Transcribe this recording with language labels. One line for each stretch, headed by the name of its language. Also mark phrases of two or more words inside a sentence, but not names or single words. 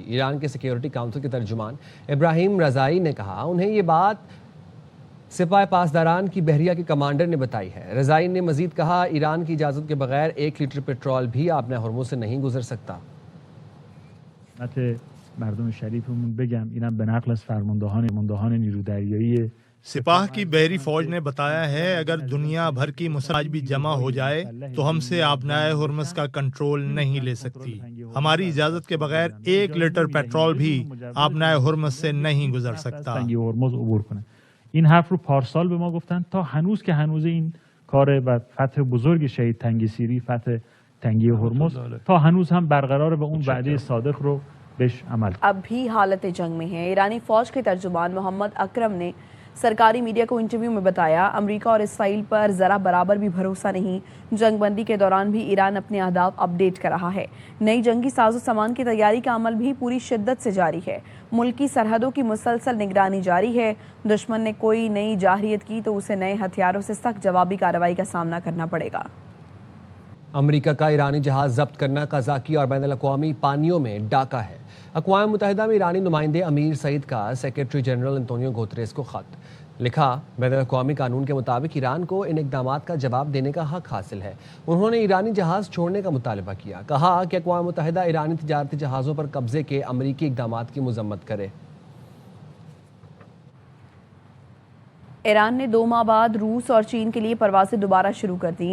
Urdu: ایران کے سیکیورٹی کونسل کے ترجمان ابراہیم رضائی نے کہا، انہیں یہ بات سپاہی پاسداران کی بحریہ کے کمانڈر نے بتائی ہے. رضائی نے مزید کہا، ایران کی اجازت کے بغیر 1 لیٹر پیٹرول بھی آپنے ہرمز سے نہیں گزر سکتا.
Persian: مردم شریفمون بگم اینم به نقل از فرماندهان نیرو دریایی
Urdu: سپاہ کی بحری فوج نے بتایا ہے، اگر دنیا بھر کی مساج بھی جمع ہو جائے تو ہم سے آبنائے ہرمز کا کنٹرول نہیں لے سکتی. ہماری اجازت کے بغیر 1 لیٹر پیٹرول بھی آبنائے ہرمز سے نہیں گزر سکتا.
Persian: این حرف رو پارسال به ما گفتن، تا هنوز که هنوز این کار و فتح بزرگ شهید تنگی سیری، فتح تنگی هرمز تا هنوز هم برقرار به اون وعده صادق رو بهش عمل.
Urdu: اب بھی حالت جنگ میں ہے. ایرانی فوج کے ترجمان محمد اکرم نے سرکاری میڈیا کو انٹرویو میں بتایا، امریکہ اور اسرائیل پر ذرا برابر بھی بھروسہ نہیں. جنگ بندی کے دوران بھی ایران اپنے اہداف اپڈیٹ کر رہا ہے. نئی جنگی ساز و سامان کی تیاری کا عمل بھی پوری شدت سے جاری ہے. ملکی سرحدوں کی مسلسل نگرانی جاری ہے۔ دشمن نے کوئی نئی ظاہریت کی تو اسے نئے ہتھیاروں سے سخت جوابی کارروائی کا سامنا کرنا پڑے گا. امریکہ کا ایرانی جہاز ضبط کرنا قزاقی اور بین الاقوامی پانیوں میں ڈاکہ ہے. اقوام متحدہ میں ایرانی نمائندے امیر سعید کا
English: Secretary General
Urdu: انٹونیو گوتریس کو خط. لکھا بین الاقوامی قانون کے مطابق ایران کو ان اقدامات کا جواب دینے کا حق حاصل ہے. انہوں نے ایرانی جہاز چھوڑنے کا مطالبہ کیا. کہا کہ اقوام متحدہ ایرانی تجارتی جہازوں پر قبضے کے امریکی اقدامات کی مذمت کرے. ایران نے 2 ماہ بعد روس اور چین کے لیے پروازیں دوبارہ شروع کر دیں.